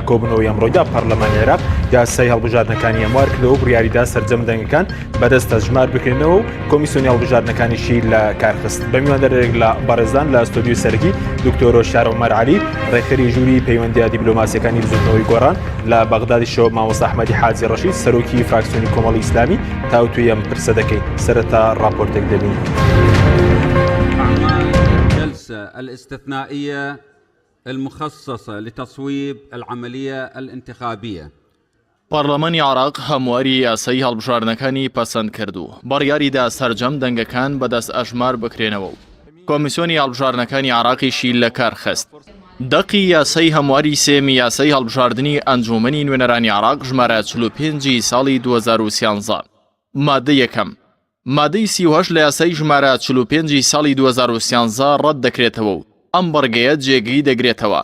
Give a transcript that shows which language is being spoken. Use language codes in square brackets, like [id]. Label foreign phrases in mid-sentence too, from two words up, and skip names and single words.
[ckb] کۆبنەوەی ئەمڕۆیدا پەرلەمانی عێراق یاسای هەڵبژاردنەکانی ئەموار کردەوە و بڕیاریدا سەرجەم دەنگەکان بەدەست هەژمار بکرێنەوە و کۆمیسیۆنی هەڵبژاردنەکانیشی لە کارخست بە میواندەرێک لە بەڕێزان لە ستۆدیۆ سەرگی دکتۆر شار عومەر عەلی ڕێکخەری ژووری پەیوەندیە دیپلۆماسیەکانی بزوتنەوەی گۆڕان لە بەغدادیشەوە مامۆستا ئەحمەدی حاجی ڕەشید سەرۆکی فراکسیۆنی کۆمەڵی ئیسلامی تاوتوی ئەم پرسە دەکەین سەرەتا راپۆرتێک دەبین. [ar] الجلسة الاستثنائية المخصصة لتصويب العملية الانتخابية. [ckb] پارلەمانی عێراق هەمواری یاسایی هەڵبژاردنەکانی پەسەند کردو بڕیاریدا سەرجەم دەنگەکان بەدەست ئەژمار بکرێنەوە و کۆمیسیۆنی هەڵبژاردنەکانی عێراقیشی لە کار خست. دەقی یاسای هەمواری سێمی یاسای هەڵبژاردنی ئەنجومەنی نوێنەرانی عێراق ژمارە 45 ساڵی 2013 مادە یەکەم مادەی 38 لە یاسای ژمارە 45 ساڵی 2013 ڕەت دەکرێتەوە و ئەم بەڕگەیە جێگیری دەگرێتەوە.